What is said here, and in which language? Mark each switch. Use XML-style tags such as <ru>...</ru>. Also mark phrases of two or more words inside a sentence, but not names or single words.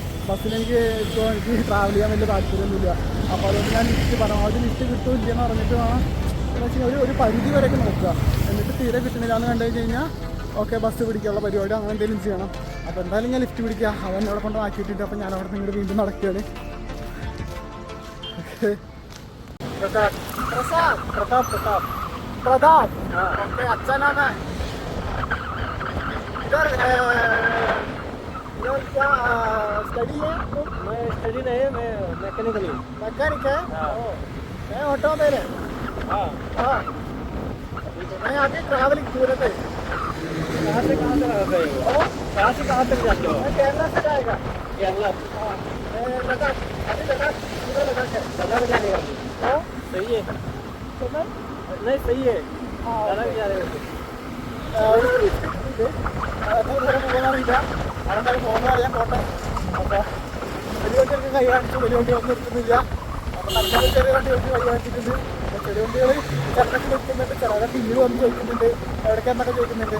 <ml>ബസ്സിൽ എനിക്ക് ട്രാവൽ ചെയ്യാൻ വലിയ താല്പര്യമൊന്നുമില്ല. അപ്പോൾ അതുകൊണ്ട് ഞാൻ ലിഫ്റ്റ് പരമാവധി ലിഫ്റ്റ് കിട്ടുമില്ലെന്ന് പറഞ്ഞിട്ട് വേണം എന്ന് വെച്ചാൽ ഒരു പരിധി വരെയൊക്കെ നോക്കുക. എന്നിട്ട് തീരെ കിട്ടണില്ല എന്ന് കണ്ടു കഴിഞ്ഞാൽ ഓക്കെ ബസ് പിടിക്കാനുള്ള പരിപാടി അങ്ങനെ എന്തെങ്കിലും ചെയ്യണം. അപ്പോൾ എന്തായാലും ഞാൻ ലിഫ്റ്റ് പിടിക്കുക. അതെന്നെ അവിടെ കൊണ്ട് ആക്കിയിട്ടുണ്ട്. അപ്പോൾ ഞാൻ അവിടെ നിന്ന് വീണ്ടും നടക്കുകയാണ്. ഓക്കെ.</ml> <hi>प्रताप. ओके अच्छा नाम है. इधर क्या स्टडी है? मैं स्टडी नहीं है, मैं मैकेनिकल हूँ. मैकेनिक है? मैं ऑटो में है. हाँ. मैं आगे ट्रैवलिंग पूरे पे. कहाँ से कहाँ तक जाते हो? कहाँ से कहाँ तक जाते हो? मैं केरला से जाएगा. केरला. हाँ. लद्दाख. अभी लद्दाख पूरा लद्दाख है. लद्दाख जाएगा. हाँ सही है. नहीं सही है. लद्दाख जा रहे हो?</hi> <ml>പോകുന്നില്ല. അതെന്തായാലും പോകുന്ന അറിയാൻ പോട്ടെ. അപ്പോൾ വലിയ വണ്ടികൾക്ക് കൈ കാണിച്ചു. വലിയ വണ്ടി ഒന്നും എടുക്കുന്നില്ല. അപ്പോൾ നല്ലൊരു ചെറിയ വണ്ടികൾക്ക് കൈ കാണിച്ചിട്ടുണ്ട്. ചെറിയ വണ്ടികൾ ചിലരൊക്കെ നിൽക്കുന്നുണ്ട്, ചിലരൊക്കെ പിന്നീട് വന്ന് ചോദിക്കുന്നുണ്ട് എവിടേക്കെന്നൊക്കെ ചോദിക്കുന്നുണ്ട്.</ml>